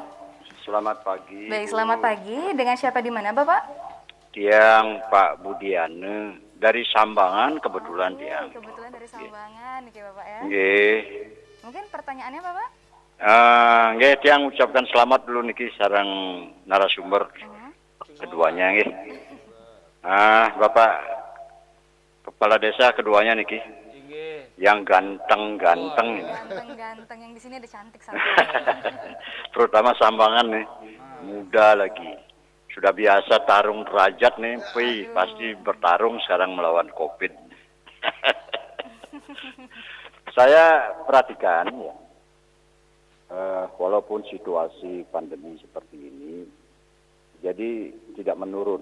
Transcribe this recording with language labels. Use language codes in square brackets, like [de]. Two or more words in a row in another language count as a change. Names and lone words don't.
[id] Selamat pagi. Baik, selamat pagi. Dengan siapa di mana, Bapak? Tiang Pak Budiane dari Sambangan kebetulan Tiang. Kebetulan dari Sambangan, oke Bapak ya. Nggih. Mungkin pertanyaannya Bapak? Nggih Tiang ucapkan selamat dulu [ban] niki sareng [id] narasumber keduanya nggih. Bapak kepala desa keduanya niki. Yang ganteng-ganteng. Ganteng-ganteng yang di sini ada cantik satu. Terutama Sambangan nih, muda lagi. Sudah biasa tarung derajat nih, pasti bertarung sekarang melawan COVID. Saya perhatikan ya, walaupun situasi pandemi seperti ini, jadi tidak menurun.